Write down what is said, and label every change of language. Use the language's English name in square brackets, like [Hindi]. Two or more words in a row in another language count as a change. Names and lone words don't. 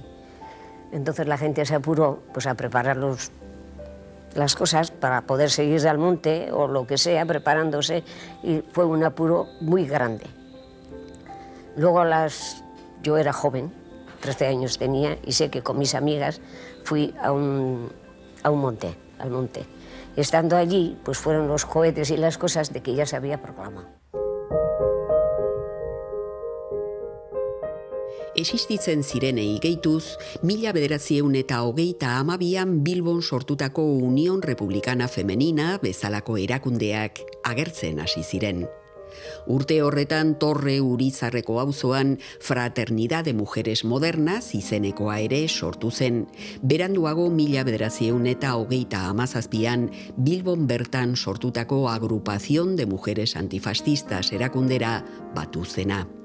[Spanish] Entonces la gente se apuró pues, a preparar las cosas para poder seguir al monte o lo que sea, preparándose, y fue un apuro muy grande. Luego yo era joven, 13 años tenía, y sé que con mis amigas fui al monte. Estando allí, pues fueron los cohetes y las cosas de que ya se había proclamado. [Basque] Existitzen zirenei gehituz, 1922an Bilbon sortutako Unión Republicana Femenina bezalako erakundeak agertzen hasi ziren. Urte horretan Torre Urizarreko auzoan Fraternidad de Mujeres Modernas izenekoa ere sortu zen, beranduago 1927an Bilbon bertan sortutako Agrupación de Mujeres Antifascistas erakundera batu zena.